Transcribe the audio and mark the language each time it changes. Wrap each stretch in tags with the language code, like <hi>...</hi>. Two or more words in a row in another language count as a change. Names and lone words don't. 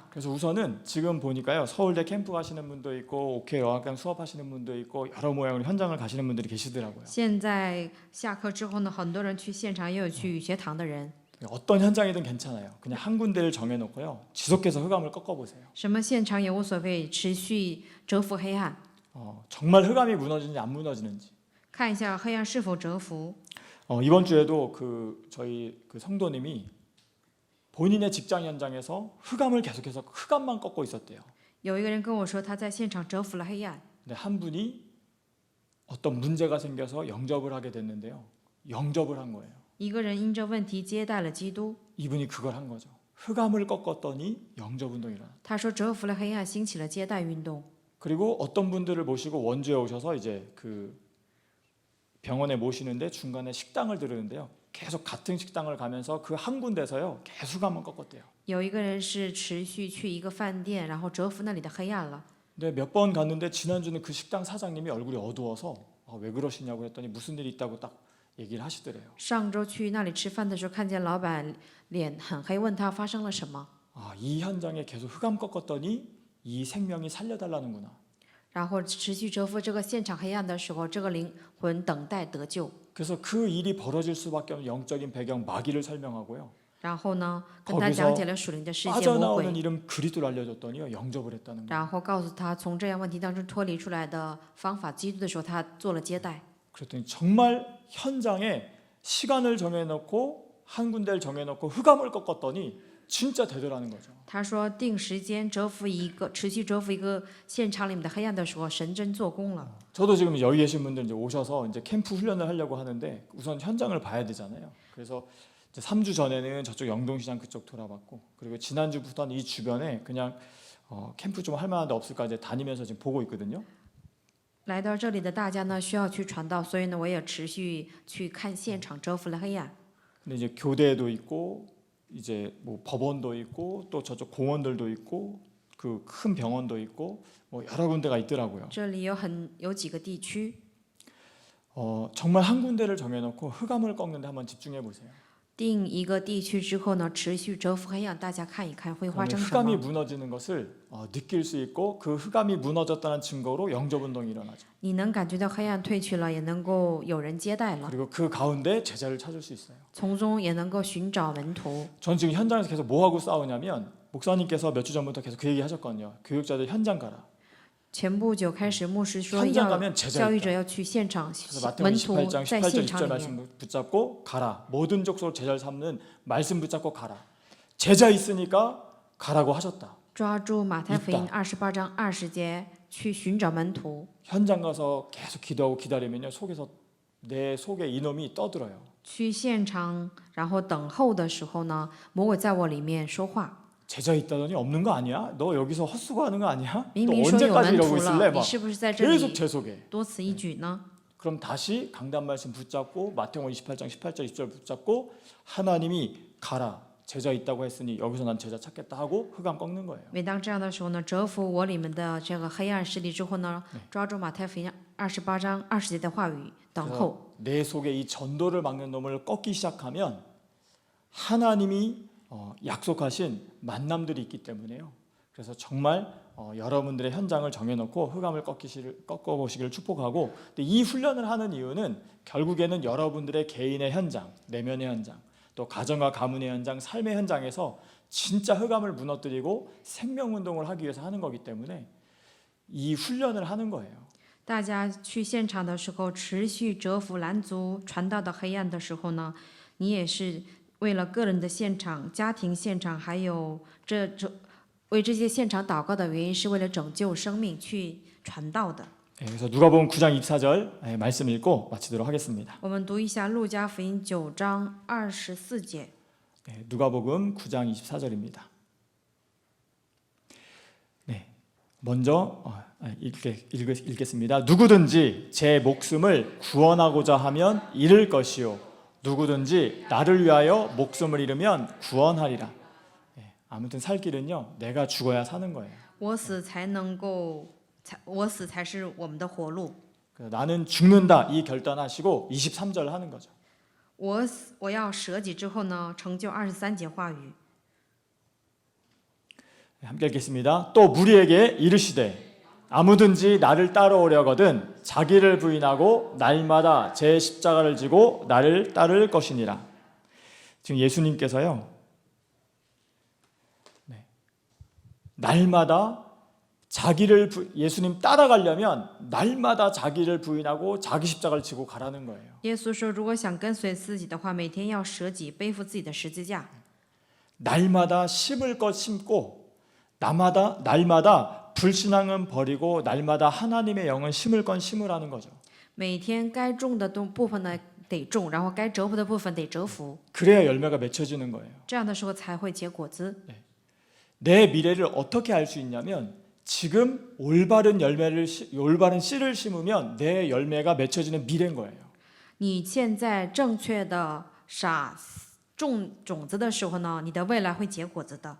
<ko>그래서 우선은 지금 보니까요. 서울대 캠프 가시는 분도 있고 OK 영화관 수업하시는 분도 있고 여러 모양으로 현장을 가시는 분들이 계시더라고요.</ko> <zh>现在下课之后呢，很多人去现场，也有去语学堂的人。</zh> <ko>어떤 현장이든 괜찮아요. 그냥 한 군데를 정해놓고요. 지속해서 흑암을 꺾어보세요.</ko> <zh>什么现场也无所谓，持续折服黑暗，</zh> <ko>정말 흑암이 무너지는지 안 무너지는지.</ko> <zh>看一下黑暗是否折服。</zh> <ko>이번 주에도 저희 성도님이 본인의 직장 현장에서 흑암을 계속해서 흑암만 꺾고 있었대요.</ko> <zh>有一个人跟我说，他在现场折服了黑暗。</zh> <ko>근데 한 분이 어떤 문제가 생겨서 영접을 하게 됐는데요. 영접을 한 거예요.</ko> <zh>一个人因着问题接待了基督。</zh> <ko>이분이 그걸 한 거죠. 흑암을 꺾었더니 영접 운동이 일어나.</ko> <zh>他说折服了黑暗，兴起了接待运动。</zh> <ko>그리고 어떤 분들을 모시고 원주에 오셔서 이제 병원에 모시는데 중간에 식당을 들으는데요. 계속 같은 식당을 가면서 그 한 군데서요. 계속 흑암을 꺾었대요.</ko> <zh>有一个人是持续去一个饭店，然后折服那里的黑暗了。</zh> <ko>근데 몇 번 갔는데 지난주는 그 식당 사장님이 얼굴이 어두워서 왜 그러시냐고 했더니 무슨 일이 있다고 딱 얘기를 하시더래요.</ko> <zh>上周去那里吃饭的时候，看见老板脸很黑，问他发生了什么。</zh> <ko>이 현장에 계속 흑암 꺾었더니 이 생명이 살려달라는구나.</ko> <zh>然后持续折服这个现场黑暗的时候，这个灵魂等待得救。</zh> <ko>그래서 그 일이 벌어질 수밖에 없는 영적인 배경 마귀를 설명하고요.</ko> <zh>然后呢，跟他讲解了属灵的世界魔</zh> <ko>빠져나오는</ko> <zh>鬼，</zh> <ko>이름 그리스도를 알려줬더니요. 영접을 했다는 거예요.</ko> <zh>然后告诉他从这样问题当中脱离出来的方法，基督的时候，他做了接待。</zh> <ko>그랬더니 정말 현장에 시간을 정해놓고 한 군데를 정해놓고 흑암을 꺾었더니 진짜 되더라는 거죠.</ko> <zh>他说定时间折服一个，持续折服一个现场里面的黑暗的时候，神真做工了。</zh> <ko>저도 지금 여기 계신 분들 이제 오셔서 이제 캠프 훈련을 하려고 하는데 우선 현장을 봐야 되잖아요. 그래서 이제 3주 전에는 저쪽 영동시장 그쪽 돌아봤고 그리고 지난주부터는 이 주변에 그냥 캠프 좀 할 만한 데 없을까 이제 다니면서 지금 보고 있거든요.</ko> <zh>来到这里的大家呢，需要去传道，所以呢，我也持续去看现场，折服了黑暗。</zh> <ko>근데 이제 교대도 있고 이제 뭐 법원도 있고 또 저쪽 공원들도 있고 그 큰 병원도 있고 뭐 여러 군데가 있더라고요.</ko> <zh>这里有几个地区，</zh> <ko>정말 한 군데를 정해놓고 흑암을 꺾는데 한번 집중해 보세요.</ko> <zh>定一个地区之后呢，持续蛰伏黑暗，大家看一看会发</zh> <ko>그러면</ko> <zh>生什</zh> <ko>흑암이</ko> <zh>么？</zh> <ko>무너지는 것을 느낄 수 있고 그 흑암이 무너졌다는 증거로 영접 운동이 일어나죠.</ko> <zh>你能感觉到黑暗退去了，也能够有人接待了，</zh> <ko>그리고 그 가운데 제자를 찾을 수 있어요.</ko> <zh>从中也能够寻找门徒。</zh> <ko>전 지금 현장에서 계속 뭐 하고 싸우냐면 목사님께서 몇 주 전부터 계속 그 얘기 하셨거든요. 교육자들 현장 가라.</ko> <zh>前不久开始，牧师说</zh> <ko>현장</ko> <zh>要</zh> <ko>가면 제자</ko> <zh>教育</zh> <ko>있다.</ko> <zh>者要去现场，</zh> <ko>그래서 마태복음</ko> <zh>门徒</zh> <ko>28장</ko> <zh>在</zh> <ko>18절</ko> <zh>现</zh> <ko>20절</ko> <zh>场里面。</zh> <ko>말씀 붙잡고 가라. 모든 족속을 제자를 삼는 말씀 붙잡고 가라. 제자 있으니까 가라고 하셨다.</ko> <zh>抓住马太福音28章20节，去寻找门徒。</zh> <ko>현장 가서 계속 기도하고 기다리면요 속에서 내 속에 이놈이 떠들어요.</ko> <zh>去现场，然后等候的时候呢，魔鬼在我里面说话。</zh> <ko>제자 있다더니 없는 거 아니야? 너 여기서 헛수고하는 거 아니야?</ko> <zh>明</zh> <ko>너</ko> <zh>明说有</zh> <ko>언제까지</ko> <zh>门</zh> <ko>이러고</ko> <zh>徒</zh> <ko>있을래?</ko> <zh>了，你</zh> <ko>막</ko> <zh>是不是在这</zh> <ko>계속</ko> <zh>里</zh> <ko>제 속에.</ko> <zh>多此一举呢？</zh> <ko>그럼 다시 강단 말씀 붙잡고 마태복음 28장 18절 20절 붙잡고 하나님이 가라. 제자 있다고 했으니 여기서 난 제자 찾겠다 하고 흑암 꺾는 거예요.</ko> <zh>每当这样的时候呢，折服我里面的这个黑暗势力之后呢，抓住马太福音28章20节的话语，等候。</zh> <ko>내 속에 이 전도를 막는 놈을 꺾기 시작하면 하나님이 약속하신 만남들이 있기 때문에요. 그래서 정말 여러분들의 현장을 정해놓고 흑암을 꺾어보시기를 축복하고, 근데 이 훈련을 하는 이유는 결국에는 여러분들의 개인의 현장, 내면의 현장, 또 가정과 가문의 현장, 삶의 현장에서 진짜 흑암을 무너뜨리고 생명운동을 하기 위해서 하는 거기 때문에 이 훈련을 하는 거예요.</ko> <zh>大家去现场的时候，持续折服拦阻传道的黑暗的时候呢，你也是为了个人的现场、家庭现场，还有为这些现场祷告的原因，是为了拯救生命去传道的。</zh> <ko>그래서 누가복음 9장 24절 말씀 읽고 마치도록 하겠습니다.</ko> <zh>我们读一下路加福音9章24节。</zh> <ko>누가복음 9장 24절입니다. 네, 먼저 읽겠습니다. 누구든지 제 목숨을 구원하고자 하면 잃을 것이요, 누구든지 나를 위하여 목숨을 잃으면 구원하리라. 아무튼 살 길은요, 내가 죽어야 사는 거예요.</ko> <zh>我死才是我们的活路。</zh> <ko>나는 죽는다 이 결단하시고 23절 하는 거죠.</ko> <zh>我要舍己之后呢，成就23节话语。</zh> <ko>함께 읽겠습니다. 또 무리에게 이르시되 아무든지 나를 따라오려거든 자기를 부인하고 날마다 제 십자가를 지고 나를 따를 것이니라. 지금 예수님께서요, 날마다 예수님 따라가려면 날마다 자기를 부인하고 자기 십자가를 지고 가라는 거예요.</ko> <zh>耶稣说，如果想跟随自己的话，每天要舍己，背负自己的十字架。</zh> <ko>날마다 심을 것 심고 날마다 불신앙은 버리고 날마다 하나님의 영은 심을 건 심으라는 거죠.</ko> <zh>每天该种的部分呢得种，然后该折服的部分得折服，</zh> <ko>그래야 열매가 맺혀지는 거예요.</ko> <zh>这样的时候才会结果子。</zh> <ko>내 미래를 어떻게 알 수 있냐면 지금 올바른 씨를 심으면 내 열매가 맺혀지는 미래인 거예요.</ko> <zh>你现在正确的种种子的时候呢，你的未来会结果子的。</zh>